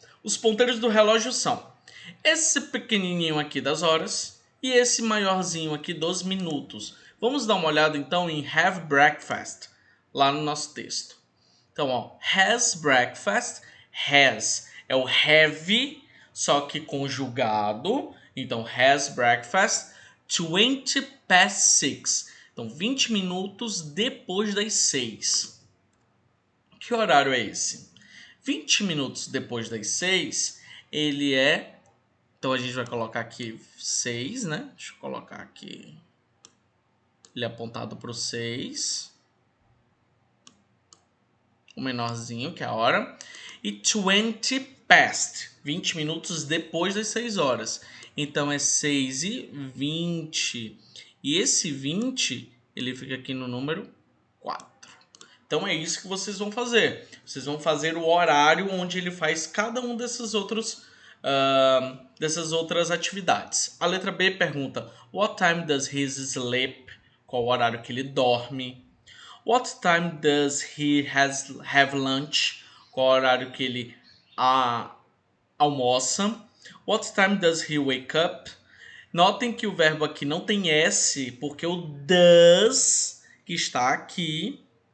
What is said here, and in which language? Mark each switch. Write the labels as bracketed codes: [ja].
[pt] Os ponteiros do relógio são esse pequenininho aqui das horas e esse maiorzinho aqui dos minutos. Vamos dar uma olhada, então, em have breakfast. lá no nosso texto. Então, ó, has breakfast, has é o have, só que conjugado. Então, [en] has breakfast 20 past 6. [pt] Então, 20 minutos depois das 6. Que horário é esse? 20 minutos depois das 6, ele é... Então, a gente vai colocar aqui 6, né? Deixa eu colocar aqui. Ele é apontado para o 6. O menorzinho, que é a hora. E 20 past, 20 minutos depois das 6 horas. Então é 6h20. E esse 20, ele fica aqui no número 4. Então é isso que vocês vão fazer. Vocês vão fazer o horário onde ele faz cada um dessas outras atividades. A letra B pergunta: [en] What time does he sleep? [pt] Qual o horário que ele dorme? [en] What time does he have lunch? [pt] Qual o horário que ele almoça? [en] What time does he wake up? [pt] Notem que o verbo aqui não tem S, porque o does que está aqui...